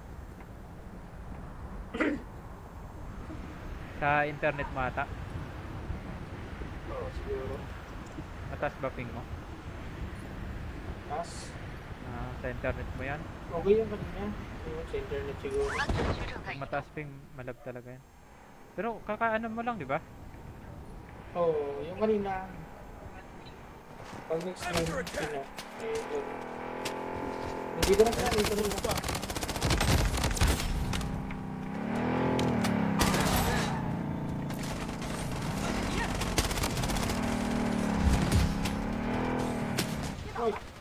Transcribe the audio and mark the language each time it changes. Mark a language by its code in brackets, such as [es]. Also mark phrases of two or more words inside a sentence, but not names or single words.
[tl] Sa internet mo ata. Oo, siguro. Mataas ba ping mo? Taas. Sa internet mo yan. Okay yung kanina. Yung sa internet siguro. [zh] 安全区正在 [tl] Kung [zh] 移动。 [tl] mataas ping, malag talaga yan. Pero kakaano mo lang, di ba? Oo, yung kanina. Pag next time, hindi ko na sinabi ito rin pa. Oy!